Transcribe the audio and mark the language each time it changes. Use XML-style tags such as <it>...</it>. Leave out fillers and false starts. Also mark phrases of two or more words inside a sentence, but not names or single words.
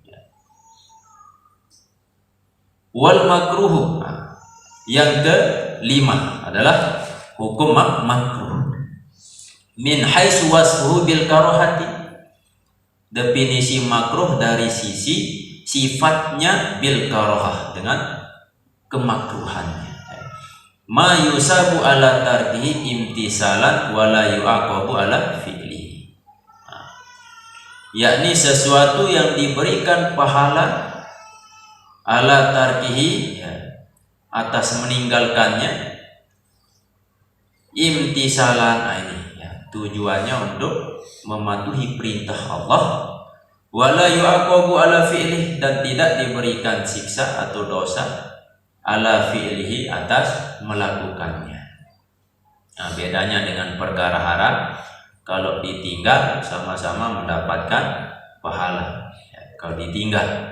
<ar>والمكروه,</ar> <id>yang kelima adalah hukum makruh.</id> <ar>من حيث وصفه بالكراهة,</ar> <id>definisi makruh dari sisi sifatnya</id> <ar>بالكراهة,</ar> <id>dengan kemakruhannya.</id> <ar>ما يثاب على تركه امتثالا و لا يعاقب على فعل,</ar> <id>yakni sesuatu yang diberikan pahala</id> <ar>على تركه,</ar> <id>atas meninggalkannya, imtisalan, ini tujuannya untuk mematuhi perintah Allah,</id> <ar>ولا يعاقب على فعله,</ar> <id>dan tidak diberikan siksa atau dosa</id> <ar>على فعله,</ar> <id>atas melakukannya. Nah, bedanya dengan perkara haram, kalau ditinggal sama-sama mendapatkan pahala, kalau ditinggal.</id>